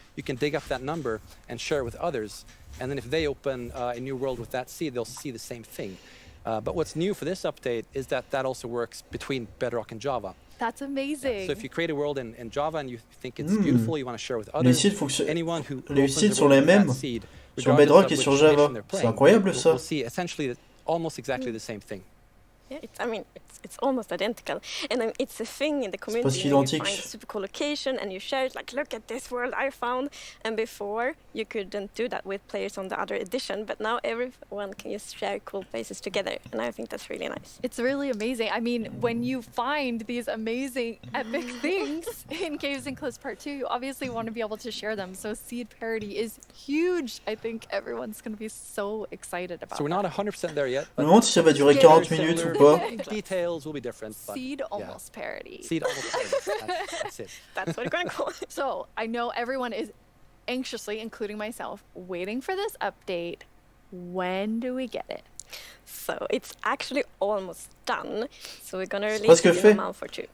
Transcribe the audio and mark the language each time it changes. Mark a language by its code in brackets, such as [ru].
[en] You can dig up that number and share it with others. And then if they open a new world with that seed, they'll see the same thing. But what's new for this update is that also works between Bedrock and Java. That's amazing. So if you create a world in Java and you think it's beautiful, you want to share with others, anyone who opens [fr] seeds sont les mêmes [en] seed, [fr] sur Bedrock et sur Java. C'est incroyable ça. [en] We'll see essentially almost exactly the same thing. Yeah, it's almost identical, and it's a thing in the community. You find a super cool location and you share it, like, look at this world I found. And before you couldn't do that with players on the other edition, but now everyone can just share cool places together, and I think that's really nice. It's really amazing. I mean, when you find these amazing epic things in Caves and Cliffs Part 2, you obviously want to be able to share them. So seed parity is huge. I think everyone's going to be so excited about. So we're not 100% there yet. [fr] Je me demande si ça va durer 40 minutes ou pas. [en] Details will be different. But seed almost parity. Seed almost parity. That's it. That's what we're going to call it. So I know everyone is anxiously, including myself, waiting for this update. When do we get it? So it's actually almost done. So we're gonna release it in a month or two.